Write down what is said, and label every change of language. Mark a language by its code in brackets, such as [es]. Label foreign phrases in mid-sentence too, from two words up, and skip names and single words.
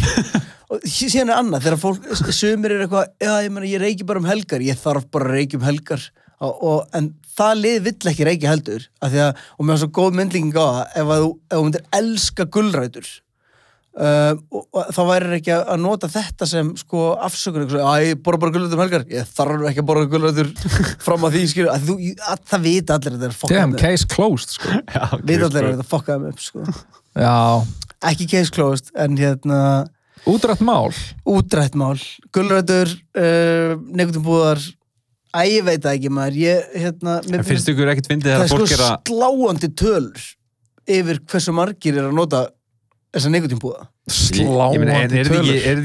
[is] og síðan er annað, þegar fólk sumir er eitthvað, ég reyki bara um helgar ég þarf bara að reyki um helgar en það lið vill ekki reyki heldur og mér var svo góð myndlíking á það ef þú myndir elska gulrætur og þá væri ekki að nota þetta sem sko afsökun, ég borða bara gulrætur helgar, ég þarf ekki að borða gulrætur fram að því, skilur, það vita allir þetta [en] damn, case closed, [is] sko vita allir þetta fokkaði upp, sko já, ekki [en] case closed, [is] en útrætt mál, gulrætur nekutumbúðar, ég veit það ekki maður, finnst ykkur ekkert fyndið það er sko sláandi tölur yfir hversu margir að nota þessa nekutínbúða. Sláandi tölur.